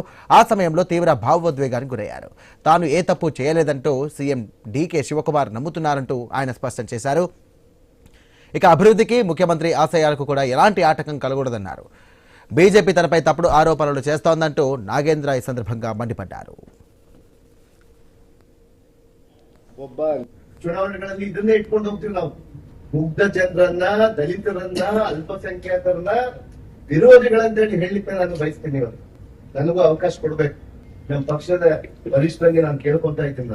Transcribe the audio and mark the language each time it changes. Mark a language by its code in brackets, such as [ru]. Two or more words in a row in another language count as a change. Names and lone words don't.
[te] ఆ సమయంలో తీవ్ర భావోద్వేగానికి గురయ్యారు. తాను ఏ తప్పు చేయలేదంటూ సీఎం డీకే శివకుమార్ నమ్ముతున్నారంటూ ఆయన స్పష్టం చేశారు. ఇక అభివృద్ధికి, ముఖ్యమంత్రి ఆశయాలకు కూడా ఎలాంటి ఆటంకం కలగకూడదన్నారు. బీజేపీ తనపై తప్పుడు ఆరోపణలు చేస్తోందంటూ నాగేంద్ర ఈ సందర్భంగా మండిపడ్డారు. [kn] ಚುನಾವಣೆಗಳಲ್ಲಿ ಇದನ್ನೇ ಇಟ್ಕೊಂಡು ಹೋಗ್ತೀವಿ ನಾವು. ಮುಗ್ಧ ಜನರನ್ನ, ದಲಿತರನ್ನ, ಅಲ್ಪಸಂಖ್ಯಾತರನ್ನ ವಿರೋಧಿಗಳಂತೇಳಿ ಹೇಳಲಿಕ್ಕೆ ನಾನು ಬಯಸ್ತೀನಿ. ನನಗೂ ಅವಕಾಶ ಕೊಡ್ಬೇಕು. ನಮ್ಮ ಪಕ್ಷದ ವರಿಷ್ಠರಿಗೆ ನಾನು ಕೇಳ್ಕೊಂತ ಇದ್ದೀನಿ.